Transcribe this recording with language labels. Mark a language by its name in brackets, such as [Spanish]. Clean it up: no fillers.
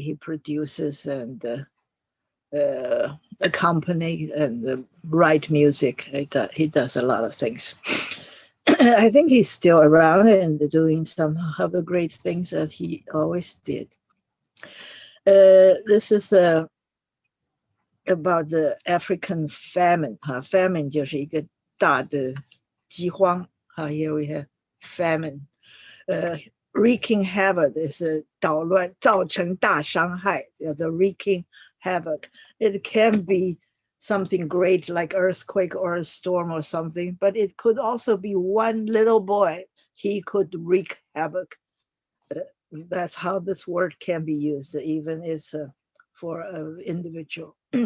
[English] He produces and accompany and write music. He does a lot of things. I think he's still around and doing some of the great things that he always did. This is about the African famine. [Chinese] Famine 就是一个大的饥荒。 [English] Here we have famine. Wreaking havoc is [Chinese] 捣乱，造成大伤害。 [English] The wreaking havoc. It can be something great like earthquake or a storm or something, but it could also be one little boy. He could wreak havoc. That's how this word can be used, even is for an individual.